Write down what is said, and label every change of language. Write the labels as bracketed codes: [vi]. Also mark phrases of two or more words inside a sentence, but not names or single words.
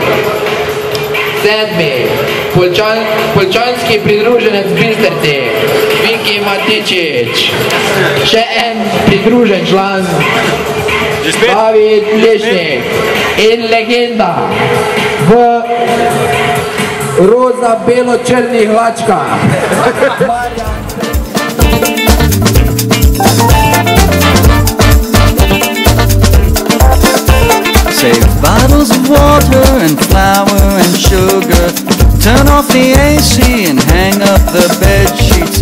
[sl] Sedmi, Poljčanski pridruženec Bistrici, Viki Matičič. Še en pridružen član, David Lešnik. In legenda v roza-belo-črnih hlačkah. [en] Save bottles of water and flour and sugar. Turn off the AC and hang up the bed sheets.